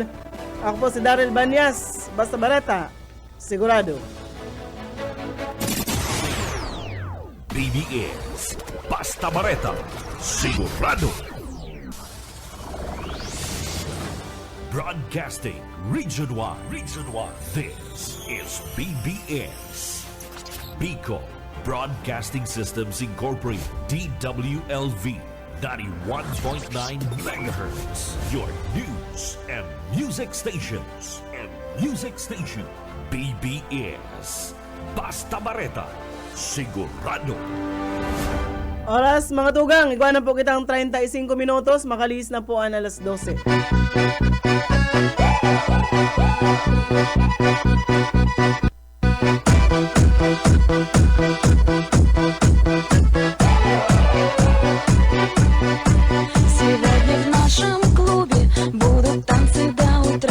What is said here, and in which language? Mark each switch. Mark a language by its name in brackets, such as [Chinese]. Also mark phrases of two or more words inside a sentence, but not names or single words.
[Bikol] Ako po si Daryl Banyas. Basta bareta, sigurado. BBS Basta Bareta, sigurado. [English] Broadcasting region-wide. This is BBS. Bicol Broadcasting Systems Incorporated, DWLV, 91.9 megahertz. Your news and music stations. [Bikol] BBS Basta Bareta, sigurado. Oras mga tugang, iguanan po kitang 35 minutos, makalis na po ang alas 12. [Russian] Сегодня в нашем клубе будут танцы до утра.